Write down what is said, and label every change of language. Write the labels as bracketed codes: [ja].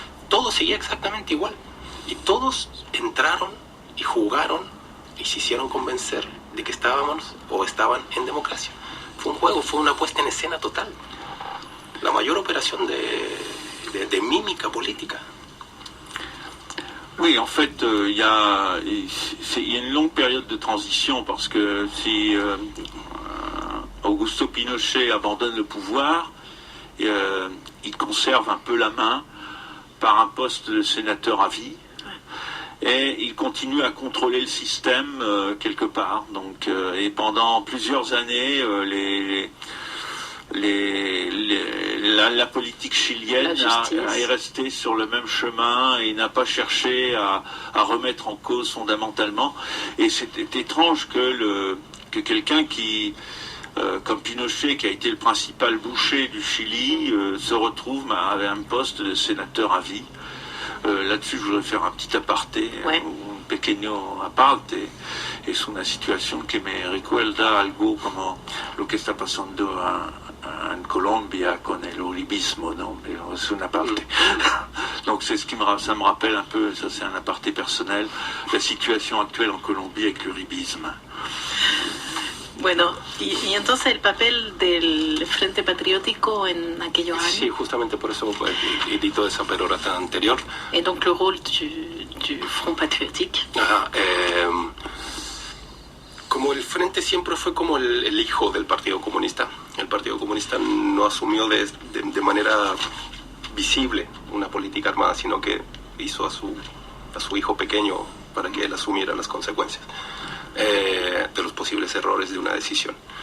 [es] Todo seguía exactamente igual, y todos entraron y jugaron y se hicieron convencer de que estaban en democracia. Fue un juego, fue una puesta en escena total, la mayor operación de mímica política. [fr] Oui, en fait, il y a une longue période de transition, parce que si Augusto Pinochet abandonne le pouvoir, il conserve un peu la main par un poste de sénateur à vie, et il continue à contrôler le système quelque part. Donc, et pendant plusieurs années, la politique chilienne est restée sur le même chemin et n'a pas cherché à remettre en cause fondamentalement. Et c'était étrange que quelqu'un qui, comme Pinochet, qui a été le principal boucher du Chili, se retrouve à un poste de sénateur à vie. Là-dessus, je voudrais faire un petit aparté, [es] un pequeño aparte, es una situación que me recuerda algo como lo que está pasando en Colombia con el uribismo, ¿no? Pero es un aparte. [fr] Donc c'est ça me rappelle un peu, ça c'est un aparté personnel, la situation actuelle en Colombie avec l'uribisme. [es] Bueno, y entonces el papel del Frente Patriótico en aquellos años. Sí, justamente por eso edito esa perorata anterior. [fr] Et donc le rôle du Front Patriotique. [es] Ajá, como el Frente siempre fue como el hijo del Partido Comunista. El Partido Comunista no asumió de manera visible una política armada, sino que hizo a su hijo pequeño para que él asumiera las consecuencias de los posibles errores de una decisión.